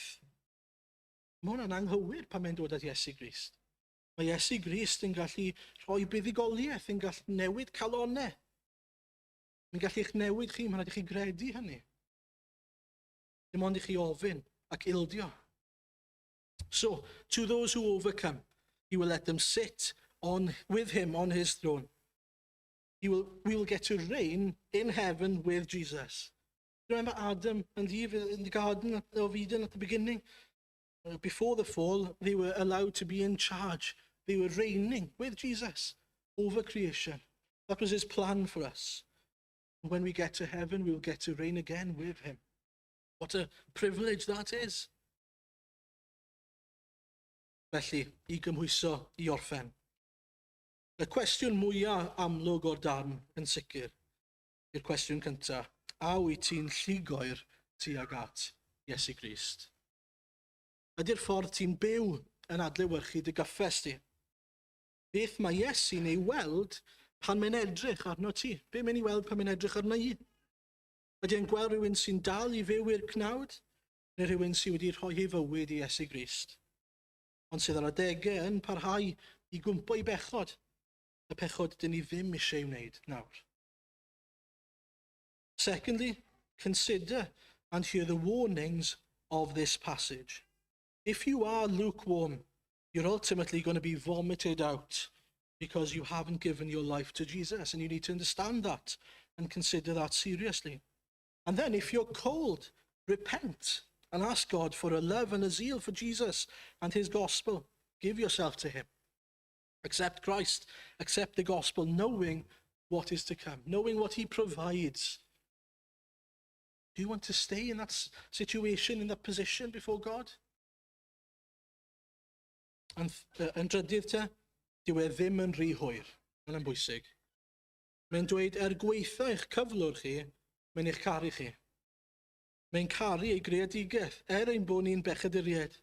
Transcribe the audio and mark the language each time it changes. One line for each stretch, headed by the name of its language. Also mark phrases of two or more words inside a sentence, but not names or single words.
Welsh: Mae hwnna'n anghywir pan mae'n dod at Iesu Grist. Mae Iesu Grist yn gallu rhoi buddugoliaeth, yn gallu newid calonnau. Mae'n gallu eich newid chi, mae'n rhaid i chi gredu hynny. Dim ond i chi ofyn ac ildio.
English: So, to those who overcome, he will let them sit with him on his throne. We will get to reign in heaven with Jesus. Remember Adam and Eve in the Garden of Eden at the beginning? Before the fall, they were allowed to be in charge. They were reigning with Jesus over creation. That was his plan for us. When we get to heaven, we will get to reign again with him. What a privilege that is.
Welsh: Felly, i gymhwyso i orffen. Y cwestiwn mwyaf amlwg o'r darn yn sicr yw'r cwestiwn cyntaf. A wyt ti'n llugoer tuag at Iesu Grist? Ydy'r ffordd ti'n byw yn adlewyrchu dy gyffes ti? Beth mae Iesu'n ei weld pan mae'n edrych arno ti? Be mae'n ei weld pan mae'n edrych arno i? Ydy e'n gweld rhywun sy'n dal i fyw i'r cnawd? Neu rhywun sydd wedi rhoi ei fywyd i Iesu Grist? Ond sydd ar adegau yn parhau i gwmpo i bechod. Y pechod dyn ni ddim eisiau wneud nawr.
English: Secondly, consider and hear the warnings of this passage. If you are lukewarm, you're ultimately going to be vomited out because you haven't given your life to Jesus, and you need to understand that and consider that seriously. And then if you're cold, repent and ask God for a love and a zeal for Jesus and his gospel. Give yourself to him. Accept Christ, accept the gospel, knowing what is to come, knowing what he provides. Do you want to stay in that situation, in that position before God?
Welsh: Yn drydydd te, dyw e ddim yn rhy hwyr. Mae'n bwysig. Mae'n dweud, gweitha eich cyflwr chi, mae'n eich caru chi. Mae'n caru ei greadigaeth, ein bod ni'n bechaduriaid.